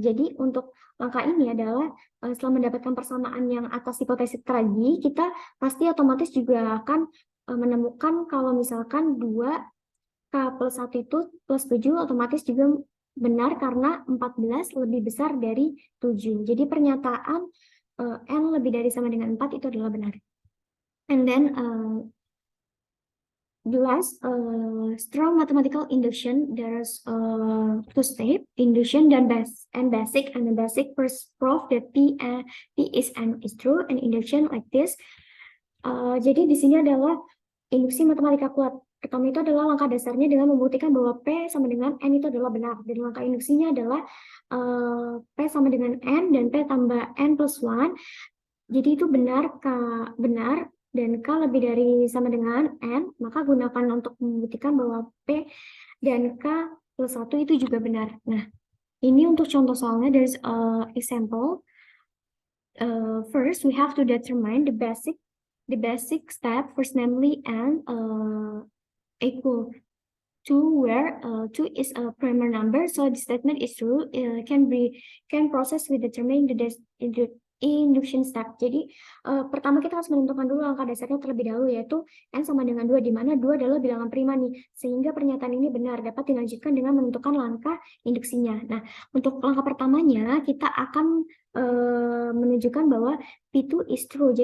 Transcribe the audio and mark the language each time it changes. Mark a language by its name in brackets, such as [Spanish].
[Indonesian] Jadi untuk langkah ini adalah setelah mendapatkan persamaan yang atas hipotesis tadi, kita pasti otomatis juga akan menemukan kalau misalkan 2K plus 1 itu plus 7 otomatis juga benar karena 14 lebih besar dari 7. Jadi pernyataan N lebih dari sama dengan 4 itu adalah benar. [English] And then the last strong mathematical induction, there's two steps, induction dan basic. And the basic first proof that P is N is true, and induction like this. [Indonesian] Jadi di sini adalah induksi matematika kuat. Pertama itu adalah langkah dasarnya dengan membuktikan bahwa P sama dengan N itu adalah benar. Dan langkah induksinya adalah P sama dengan N dan P tambah N plus 1. Jadi itu benar, benar. Dan K lebih dari sama dengan N, maka gunakan untuk membuktikan bahwa P dan K plus 1 itu juga benar. Nah, ini untuk contoh soalnya, [English] there's an example. First, we have to determine the basic the basic step first, namely and equal to, where 2 is a prime number, so the statement is true, can process with determining the induction step. [Indonesian] Jadi pertama kita harus menentukan dulu langkah dasarnya terlebih dahulu, yaitu n sama dengan 2, di mana 2 adalah bilangan prima nih, sehingga pernyataan ini benar dapat dilanjutkan dengan menentukan langkah induksinya. Nah, untuk langkah pertamanya kita akan menunjukkan bahwa P2 [English] is true.